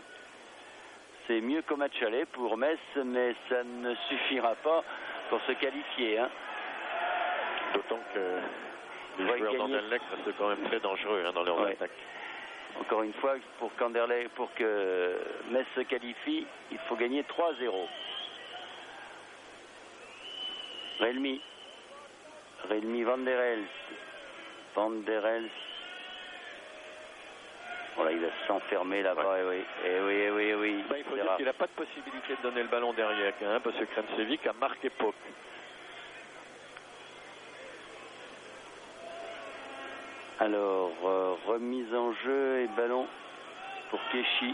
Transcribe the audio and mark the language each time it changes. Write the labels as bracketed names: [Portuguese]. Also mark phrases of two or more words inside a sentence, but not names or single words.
[French] C'est mieux qu'au match aller pour Metz, mais ça ne suffira pas pour se qualifier. Hein. D'autant que les joueurs d'Anderlecht restent quand même très dangereux dans leur attaque. Encore une fois, pour que Metz se qualifie, il faut gagner 3-0. Relmi Van der Elst. Van der Elst. Voilà, il va s'enfermer là-bas. Oui. Il faut dire qu'il n'a pas de possibilité de donner le ballon derrière, hein, parce que Krinčević a marqué Pauk. Alors, remise en jeu et ballon pour Keshi.